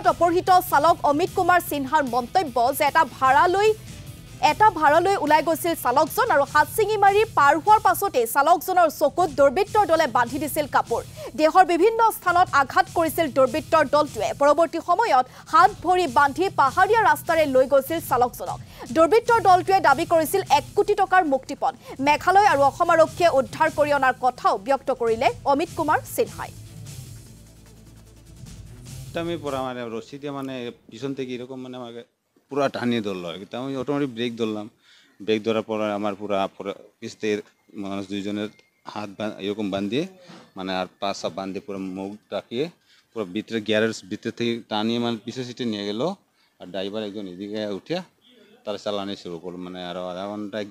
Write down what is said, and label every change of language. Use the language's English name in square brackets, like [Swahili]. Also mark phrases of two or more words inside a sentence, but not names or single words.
[Assamese] অপহৃত চালক অমিত কুমাৰ সিনহাৰ মন্তব্য যে এটা ভাড়ালৈ ওলাই গৈছিল চালকজন আৰু হাতছিঙি মাৰি পাৰ হোৱাৰ পাছতে চালকজনৰ চকুত দুৰ্বৃত্তৰ দলে বান্ধি দিছিল কাপোৰ দেহৰ বিভিন্ন স্থানত আঘাত কৰিছিল দুৰ্বৃত্তৰ দলটোৱে পৰৱৰ্তী সময়ত হাত ভৰি বান্ধি পাহাৰীয়া ৰাস্তাৰে লৈ গৈছিল চালকজনক দুৰ্বৃত্তৰ দলটোৱে দাবী কৰিছিল 1 কোটি টকাৰ মুক্তিপণ মেঘালয় আৰু অসম আৰক্ষীয়ে উদ্ধাৰ কৰি অনাৰ কথাও ব্যক্ত কৰিলে অমিত কুমাৰ সিনহাই [Bangla] আমি পড়া মানে রশি দিয়ে মানে পিছন থেকে এরকম মানে আমাকে পুরো টানিয়ে ধরলো আর কি তো আমি অটোমেটিক ব্রেক ধরলাম ব্রেক ধরার পর আমার পুরো পিস্তের মানুষ দুইজনের হাত এরকম বাঁধিয়ে মানে আর পা সব বাঁধিয়ে পুরো মুখ ডাকিয়ে পুরো ভিতরে গিয়ারের ভিতর থেকে টানিয়ে মানে পিছনে সিটে নিয়ে গেল আর ড্রাইভার একজন এদিকে উঠে তারা চালানো শুরু করলো মানে আরও আধা ঘন্টা 1